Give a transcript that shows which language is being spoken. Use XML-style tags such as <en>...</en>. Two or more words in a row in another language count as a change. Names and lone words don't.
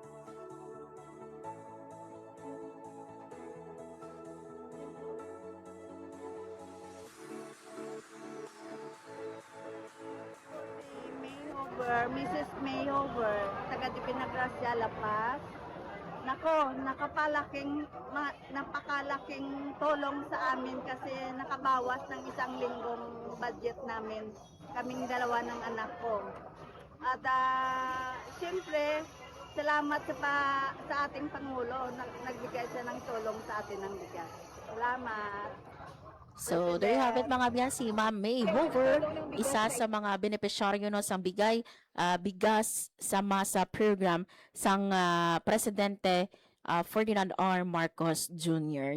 <tl>Mrs. Mayover, taga Dipinagracia, La Paz. Nako, napakalaking tulong sa amin kasi nakabawas ng 1 linggong budget namin, kaming dalawa ng anak ko. At siyempre, salamat sa ating Pangulo, nagbigay siya ng tulong sa atin ng bigas. Salamat.</tl> <en>So, there you have it</en> <hil>mga biyan, si Ma'am May Hover, isa sa mga benepisyaryo no sang bigas sa masa program sang Presidente Ferdinand R. Marcos Jr.</hil>